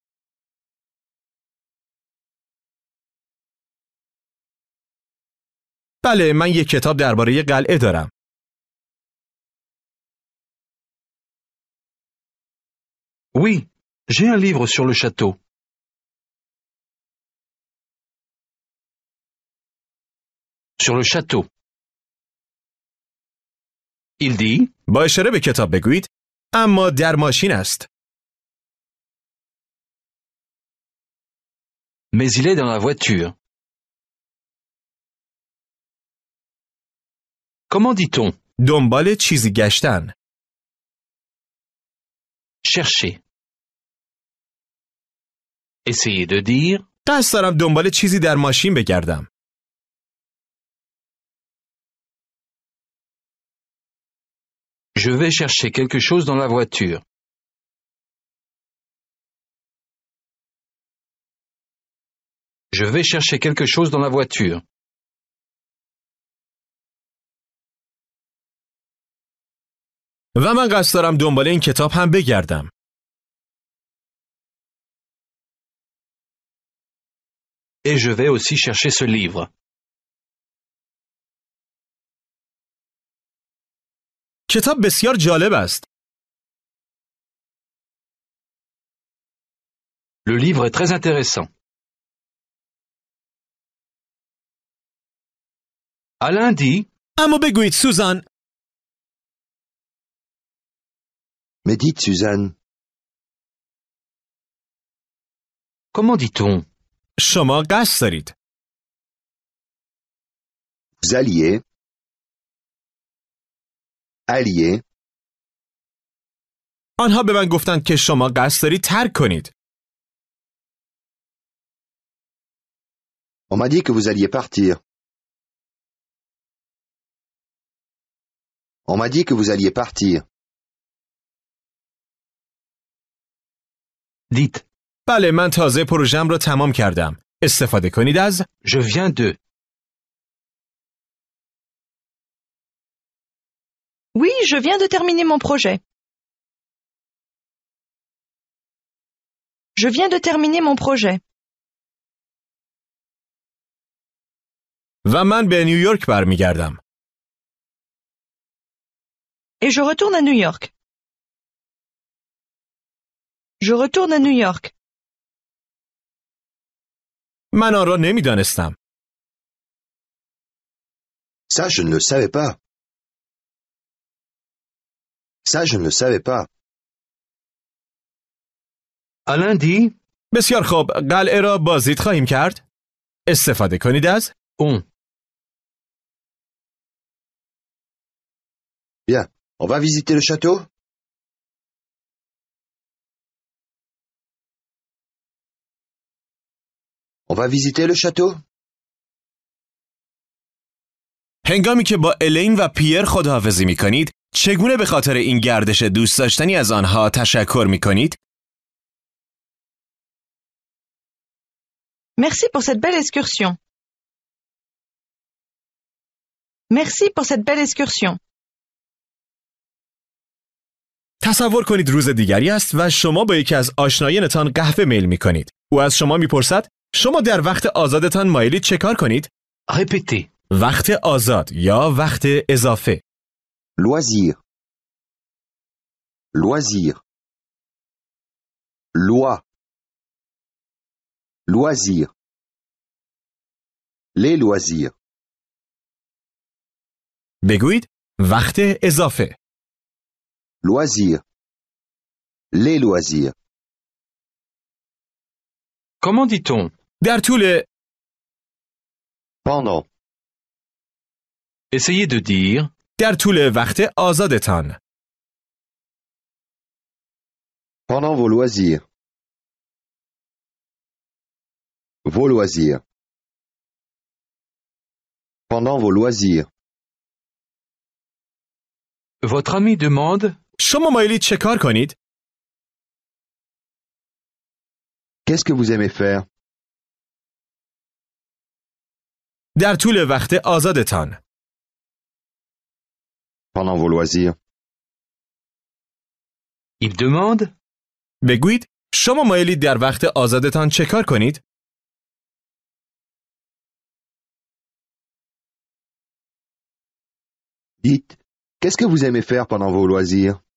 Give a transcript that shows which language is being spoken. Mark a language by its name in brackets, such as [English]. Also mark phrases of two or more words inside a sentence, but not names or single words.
[Persian] بله، من یک کتاب درباره قلعه دارم. [French] Oui, j'ai un livre sur le château. Sur le château. Il dit. [Persian] با اشاره به کتاب بگویید اما در ماشین است. [French] Mais il est dans la voiture. Comment dit-on? [Persian] دنبال چیزی گشتن. [French] Chercher. Essayez de dire. [Persian] قصد دارم دنبال چیزی در ماشین بگردم. [French] Je vais chercher quelque chose dans la voiture. Je vais chercher quelque chose dans la voiture. [Persian] و من قصد دارم دنبال این کتاب هم بگردم. [French] Et je vais aussi chercher ce livre. [Persian] کتاب بسیار جالب است. [French] Le livre est très intéressant. Alain dit. [Persian] اما بگویید سوزان. [French] Mais dites, Suzanne, Comment dit-on? [Persian] شما قصد دارید. [French] vous alliez. Alliez. [Persian] آنها به من گفتند که شما قصد دارید ترک کنید. [French] On m'a dit que vous alliez partir. On m'a dit que vous alliez partir. Dites. [Persian] بله، من تازه پروژم را تمام کردم. استفاده کنید از [French] Je viens de. Oui, je viens de terminer mon projet. Je viens de terminer mon projet. [Persian] و من به نیویورک برمیگردم. [French] Et je retourne à New York. Je retourne à New York. [Persian] من آن را نمیدانستم. [French] Ça, je ne le savais pas. Ça, je ne le savais pas. À lundi, [Persian] بسیار خوب، قلعه را بازدید خواهیم کرد. استفاده کنید از [French] on. Bien. On va visiter le château? On va visiter le château? [Persian] هنگامی که با الین و پیر خداحافظی می کنید، چگونه به خاطر این گردش دوست داشتنی از آنها تشکر می کنید؟ [French] Merci pour cette belle excursion. Merci pour cette belle excursion. [Persian] تصور کنید روز دیگری است و شما با یکی از آشنایانتان قهوه میل می کنید. او از شما می پرسد شما در وقت آزادتان مایلید چه کار کنید؟ [French] Répétez. [Persian] وقت آزاد یا وقت اضافه. [French] Loisir. Loisir. Loi. Loisir. Les loisirs. [Persian] بگویید وقت اضافه. [French] Loisir. Les loisirs. Comment dit-on? [Persian] در طول [French] Pendant. Essayez de dire [Persian] در طول وقت آزادتان. [French] Pendant vos loisirs. Vos loisirs. Pendant vos loisirs. votre ami demande [Persian] شما مایلید چه کار کنید؟ [French] Qu'est-ce que vous aimez faire? [Persian] در طول وقت آزادتان. [French] Pendant vos loisirs. il demande [Persian] بگویید شما مایلید در وقت آزادتان چه کار کنید؟ [French] Dites, qu'est-ce que vous aimez faire pendant vos loisirs?